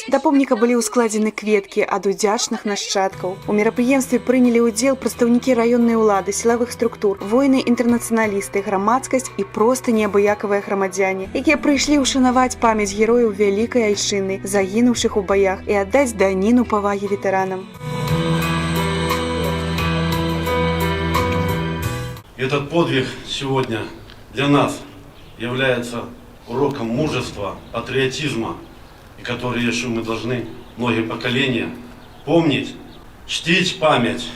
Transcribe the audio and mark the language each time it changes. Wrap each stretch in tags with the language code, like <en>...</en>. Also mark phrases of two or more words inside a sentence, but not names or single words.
<be>Да помніка былі ўскладзены кветкі ад удзячных нашчадкаў. У мерапрыемстве прынялі ўдзел прадстаўнікі раённай улады, сілавых структур, воіны-інтэрнацыяналісты, грамадскасць і проста неабыякавыя грамадзяне, якія прыйшлі ўшанаваць памяць герояў вялікай айчыны, загінуўшых у баях, і аддаць даніну павагі ветэранам.</be> <ru>Этот подвиг сегодня для нас является уроком мужества, патриотизма, и который еще мы должны, многие поколения, помнить, чтить память.</ru>